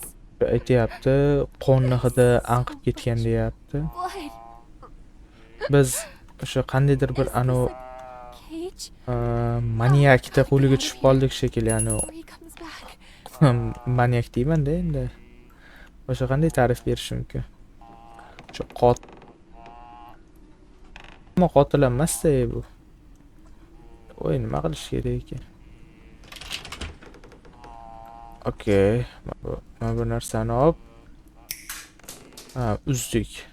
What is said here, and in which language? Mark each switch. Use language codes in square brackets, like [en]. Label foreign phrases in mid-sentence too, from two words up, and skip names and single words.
[uz] Aytyapti, qonni hidi anqib ketgan deyapti. Blood. Biz o'sha qandaydir bir anu Cage? maniakni qo'liga tushib qoldik shekilli, anu [en] Before he comes back. [uz] maniak deyman-da endi. O'sha qanday ta'rif berish mumkin? Shu qotil emas-da bu. Voy, nima qilish kerak ekan? Okey, mana bu narsani olib uzdik.